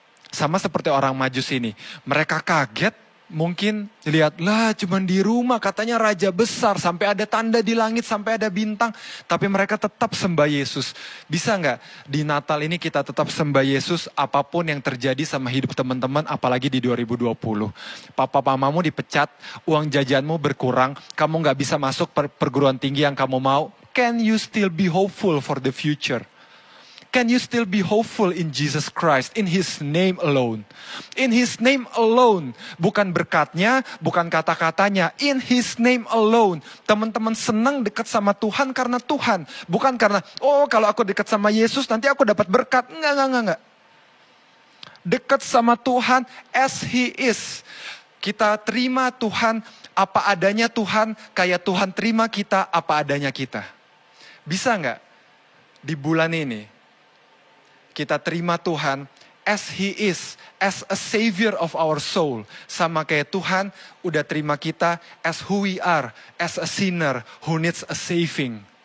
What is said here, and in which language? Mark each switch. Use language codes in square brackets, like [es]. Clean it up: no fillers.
[id] Sama seperti orang Majus ini. Mereka kaget, mungkin lihatlah cuman di rumah katanya raja besar, sampai ada tanda di langit, sampai ada bintang, tapi mereka tetap sembah Yesus. Bisa nggak di Natal ini kita tetap sembah Yesus apapun yang terjadi sama hidup teman-teman, apalagi di 2020. Papa mamamu dipecat, uang jajanmu berkurang, kamu nggak bisa masuk perguruan tinggi yang kamu mau. [en] Can you still be hopeful for the future? Can you still be hopeful in Jesus Christ, in His name alone? In His name alone, [id] bukan berkatnya, bukan kata-katanya, [en] in His name alone. [id] Teman-teman senang dekat sama Tuhan karena Tuhan, bukan karena, oh kalau aku dekat sama Yesus nanti aku dapat berkat. Enggak. Dekat sama Tuhan [en] as He is. [id] Kita terima Tuhan apa adanya Tuhan, kayak Tuhan terima kita apa adanya kita. Bisa nggak di bulan ini kita terima Tuhan [en] as He is, as a savior of our soul. [id] Sama kayak Tuhan udah terima kita [en] as who we are, as a sinner who needs a saving.